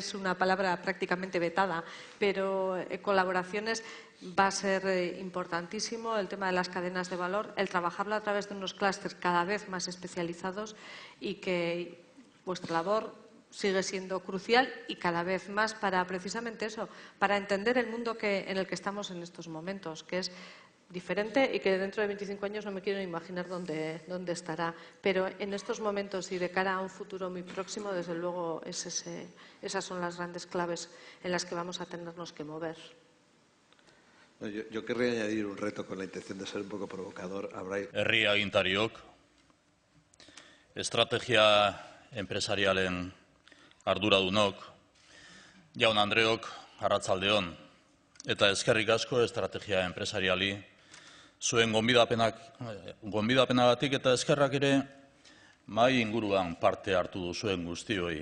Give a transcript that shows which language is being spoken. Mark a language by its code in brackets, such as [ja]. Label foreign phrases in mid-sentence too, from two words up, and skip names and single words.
[es] es una palabra prácticamente vetada, pero colaboraciones va a ser importantísimo, el tema de las cadenas de valor, el trabajarlo a través de unos clústeres cada vez más especializados y que vuestra labor sigue siendo crucial y cada vez más para precisamente eso, para entender el mundo en el que estamos en estos momentos, que es diferente y que dentro de 25 años no me quiero imaginar dónde estará. Pero en estos momentos y de cara a un futuro muy próximo, desde luego, esas son las grandes claves en las que vamos a tenernos que mover. Yo querría añadir un reto con la intención de ser un poco provocador. [eu] Herri agintariok, estrategia enpresarialen arduradunok, jaun Andreok, arratsaldeon, eta eskerrik asko estrategia enpresariali zuen gonbidapenagatik eta eskerrak ere mahai inguruan parte hartu duzuen guztioi.